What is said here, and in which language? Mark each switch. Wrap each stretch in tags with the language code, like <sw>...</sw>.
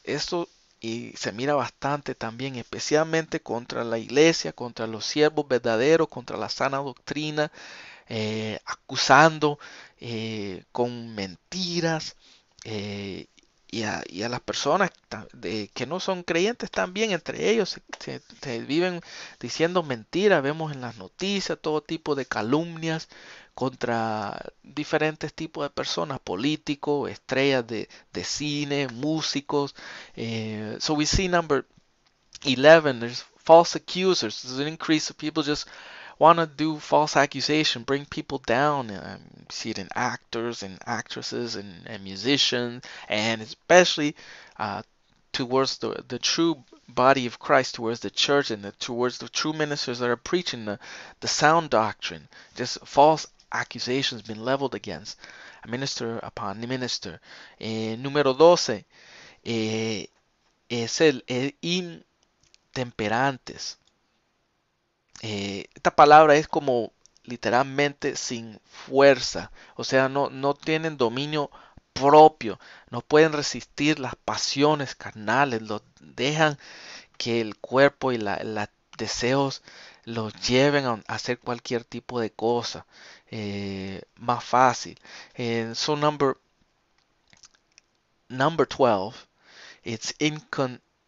<es>Esto y se mira bastante también, especialmente contra la iglesia, contra los siervos verdaderos, contra la sana doctrina, acusando con mentiras, eh, y a las personas que no son creyentes también, entre ellos se viven diciendo mentiras. Vemos en las noticias todo tipo de calumnias contra diferentes tipos de personas, políticos, estrellas de cine, músicos.</es> <en>So we see number 11, there's false accusers. There's an increase of people just want to do false accusation, bring people down. You see it in actors and actresses and musicians, and especially uh, towards the true body of Christ, towards the church, and towards the true ministers that are preaching the sound doctrine. Just false accusations being leveled against a minister upon a minister.</en> <es>Número 12 es el intemperantes. Esta palabra es como literalmente sin fuerza, o sea, no tienen dominio propio, no pueden resistir las pasiones carnales, dejan que el cuerpo y los deseos los lleven a hacer cualquier tipo de cosa más fácil.</es> <en>So number 12, it's incontinent.</en>